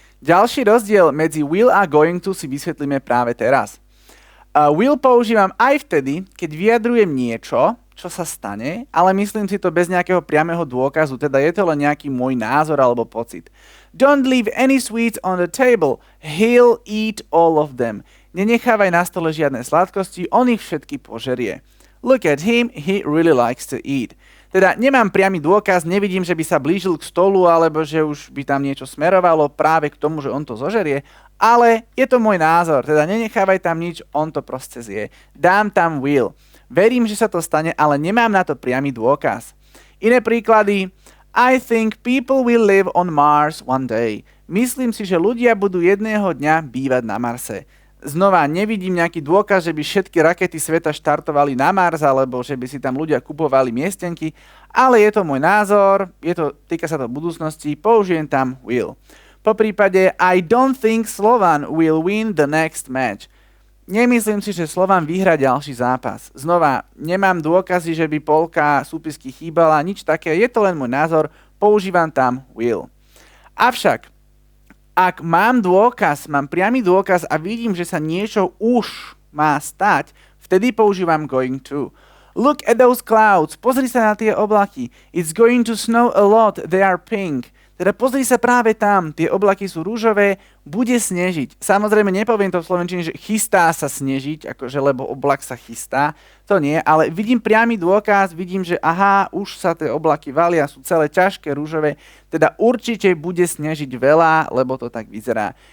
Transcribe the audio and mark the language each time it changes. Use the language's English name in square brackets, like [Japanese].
[Slovak] Ďalší rozdiel medzi will a going to si vysvetlíme práve teraz. Will používam aj vtedy, keď vyjadrujem niečo, čo sa stane, ale myslím si to bez nejakého priameho dôkazu, teda je to len nejaký môj názor alebo pocit. [English] Don't leave any sweets on the table, he'll eat all of them. [Slovak] Nenechávaj na stole žiadne sladkosti, on ich všetky požerie. [English] Look at him, he really likes to eat. [Slovak] Teda nemám priamy dôkaz, nevidím, že by sa blížil k stolu, alebo že už by tam niečo smerovalo práve k tomu, že on to zožerie, ale je to môj názor, teda nenechávaj tam nič, on to proste zje. Dám tam will. Verím, že sa to stane, ale nemám na to priamy dôkaz. Iné príklady. [English] I think people will live on Mars one day. [Slovak] Myslím si, že ľudia budú jedného dňa bývať na Marse. Znova, nevidím nejaký dôkaz, že by všetky rakety sveta štartovali na Mars, alebo že by si tam ľudia kupovali miestenky, ale je to môj názor, týka sa to budúcnosti, použijem tam will. Po prípade, [English] I don't think Slovan will win the next match. [Slovak] Nemyslím si, že Slovan vyhrá ďalší zápas. Znova, nemám dôkazy, že by polka súpisky chýbala, nič také, je to len môj názor, používam tam will. Avšak, ak mám dôkaz, mám priamy dôkaz a vidím, že sa niečo už má stať, vtedy používam going to. [English] Look at those clouds, [Slovak] pozri sa na tie oblaky. [English] It's going to snow a lot, they are pink. [Slovak] Teda pozri sa práve tam, tie oblaky sú rúžové, bude snežiť. Samozrejme nepoviem to v slovenčine, že chystá sa snežiť, akože lebo oblak sa chystá, to nie, ale vidím priamy dôkaz, vidím, že aha, už sa tie oblaky valia, sú celé ťažké, rúžové, teda určite bude snežiť veľa, lebo to tak vyzerá.